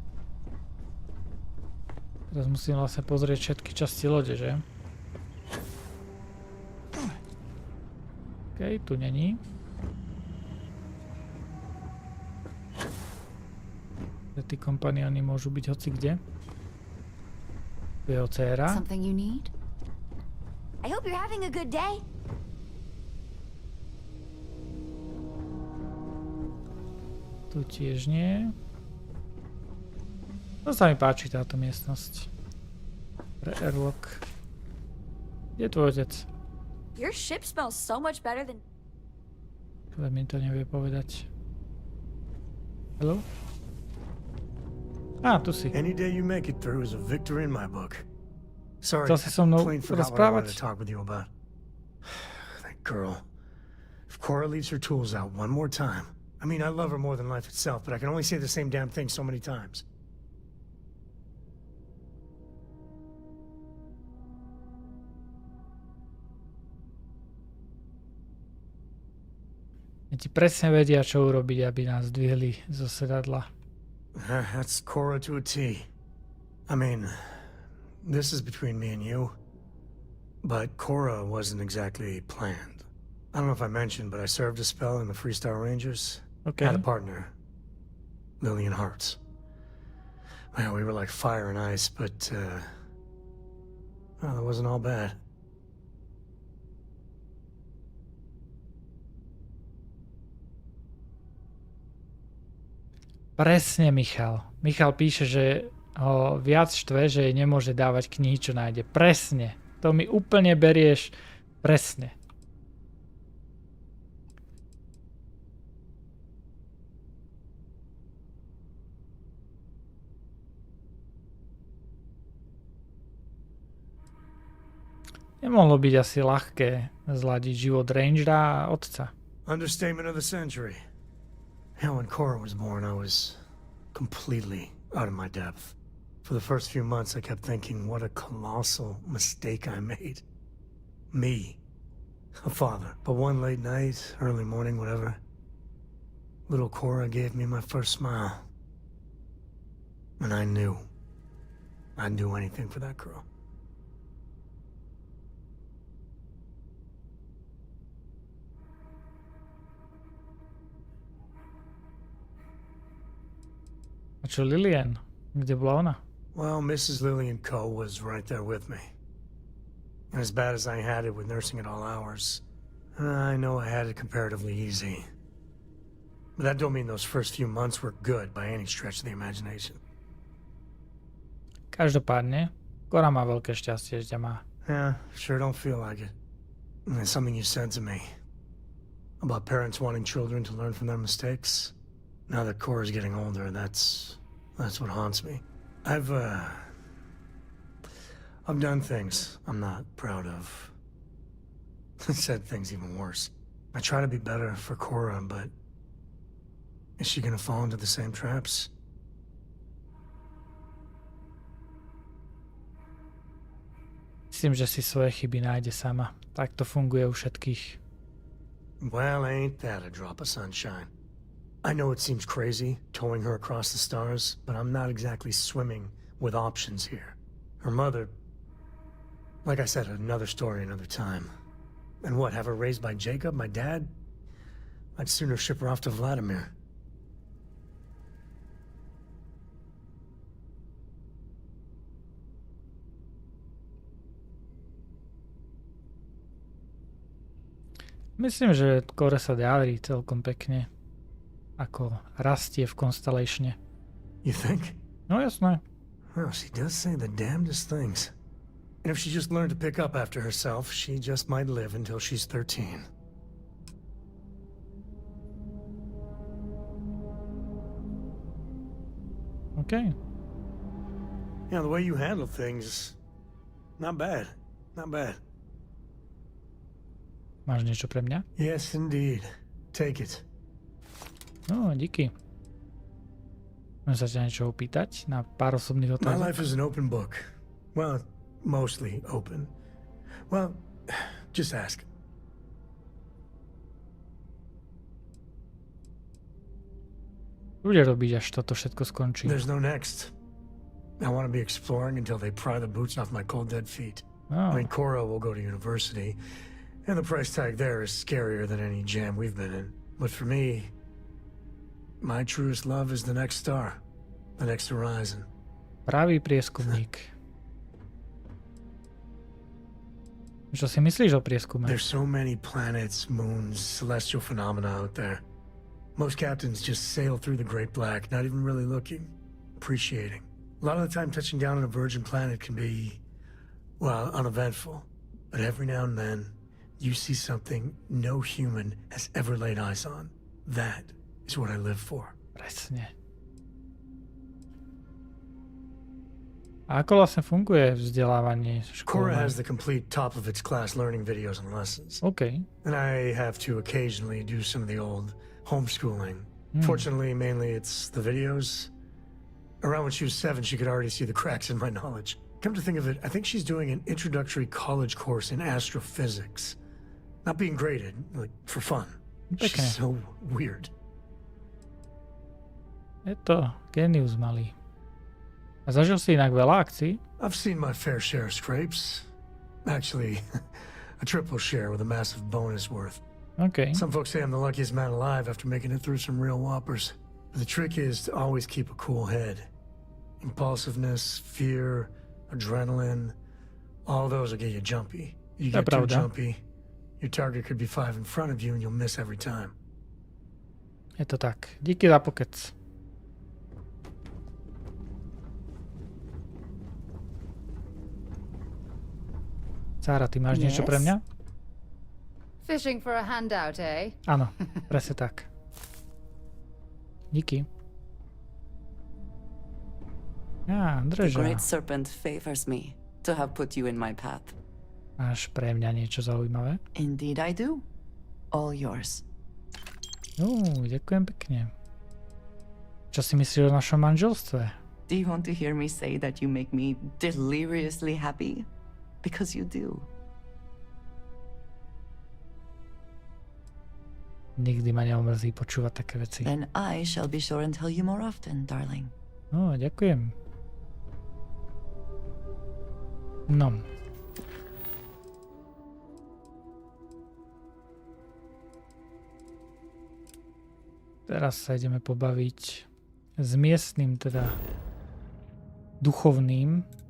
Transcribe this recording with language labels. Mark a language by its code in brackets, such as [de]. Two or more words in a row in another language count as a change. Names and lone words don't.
[sk] Teraz musím vlastne pozrieť všetky časti lode, že? OK, tu není. Tí kompanióny môžu byť hoci kde. Tu je jeho dcéra. [en] Something you need? I hope you're having a good day. [sk] Tu tiež nie. To sa mi páči, táto miestnosť. Pre airlock. Kde je tvoj otec? [en] Your ship smells so much better than... [sk] Ale mi to nevie povedať. Hello? Tu si. [en] Any day you make it through is a victory in my book. Sorry, [sk] Chcel si so mnou [en] I forgot what I wanted to [sk] rozprávať? [en] talk with you about. That girl. If Cora leaves her tools out one more time, I mean, I love her more than life itself, but I can only say the same damn thing so many times. [sk] Ti presne vedia, čo urobiť, aby nás zdvihli zo sedadla. [en] That's Cora to a T. I mean, this is between me and you, but Cora wasn't exactly planned. I don't know if I mentioned, but I served a spell in the Freestar Rangers. Okay. Had a partner, Lillian Hartz. Well, we were like fire and ice, but, well, that wasn't all bad. [sk] Presne, Michal. Michal píše, že ho viac štve, že jej nemôže dávať knihy, čo nájde. Presne. To mi úplne berieš. Presne. Nemohlo byť asi ľahké zladiť život Rangera a otca. [en] Understatement of the century. Yeah, when Cora was born, I was completely out of my depth. For the first few months, I kept thinking, what a colossal mistake I made. Me. A father. But one late night, early morning, whatever, little Cora gave me my first smile. And I knew I'd do anything for that girl. [sk] A čo Lillian? Kde bola ona? [en] Well, Mrs. Lillian Coe was right there with me. And as bad as I had it with nursing at all hours, I know I had it comparatively easy. But that don't mean those first few months were good by any stretch of the imagination. [sk] Každopádne, Cora má veľké šťastie, že ťa má. [en] Yeah, sure don't feel like it. And it's something you said to me about parents wanting children to learn from their mistakes. Now that Cora's getting older, that's what haunts me. I've done things I'm not proud of. Said things even worse. I try to be better for Cora, but is she gonna fall into the same traps? [sk] Myslím, že si svoje chyby nájde sama. Tak to funguje u všetkých. [en] Well, ain't that a drop of sunshine. I know it seems crazy, towing her across the stars, but I'm not exactly swimming with options here. Her mother... Like I said, another story, another time. And what, have her raised by Jacob, my dad? I'd sooner ship her off to Vladimir. [sk] Myslím, že Cora sa darí celkom pekne. Ako rastie v Constellatione. [en] You think? [sk] No jasné. [en] Well, she does say the damnedest things. And if she just learned to pick up after herself, she just might live until she's 13. Okay. Yeah, the way you handle things, not bad. Not bad. [sk] Máš niečo pre mňa? [en] Yes, indeed. Take it. [sk] No, díky. Môžem sa ťa niečo opýtať na pár osobných otázok? [en] My life is an open book. Well, mostly open. Well, just ask. [sk] Bude robiť, až toto všetko skončí. [en] There's no next. I want to be exploring until they pry the boots off my cold dead feet. Oh. I mean, Cora will go to university, and the price tag there is scarier than any jam we've been in. But for me, my truest love is the next star, the next horizon. [sk] Pravý prieskumník. Čo si myslíš o prieskume? [en] There's so many planets, moons, celestial phenomena out there. Most captains just sail through the Great Black, not even really looking, appreciating. A lot of the time touching down on a virgin planet can be, well, uneventful. But every now and then, you see something no human has ever laid eyes on. That is what I live for. [sk] Presne. A ako vlastne funguje vzdelávanie školné? [en] Cora has the complete top of its class learning videos and lessons. Okay. And I have to occasionally do some of the old homeschooling. Fortunately, mainly it's the videos. Around when she was 7, she could already see the cracks in my knowledge. Come to think of it, I think she's doing an introductory college course in astrophysics. Not being graded, like, for fun. Okay. She's so weird. [sk] Je to genius malý. A zažil si inak veľa akcií? [en] I've seen my fair share of scrapes. Actually, a triple share with a massive bonus worth. Okay. Some folks say I'm the luckiest man alive after making it through some real whoppers. The trick is to always keep a cool head. Impulsiveness, fear, adrenaline, all those will get you jumpy. You get too jumpy, your target could be 5 in front of you and you'll miss every time. [sk] Je to tak. Díky za pokec. Sára, ty máš niečo pre mňa? [en] Fishing for a handout, eh? [sk] Áno, presne tak. Díky. [en] The great serpent favors me to have put you in my path. [sk] Máš pre mňa niečo zaujímavé? [en] Indeed I do. All yours. [sk] Ďakujem pekne. Čo si myslíš o našom manželstve? [en] Do you want to hear me say that you make me deliriously happy? Because you do. [sk] Nikdy ma neomrzí počúvať také veci. [en] Then I shall be sure and tell you more often, darling. [sk] Ďakujem. No. Teraz sa ideme pobaviť s miestnym, teda duchovným.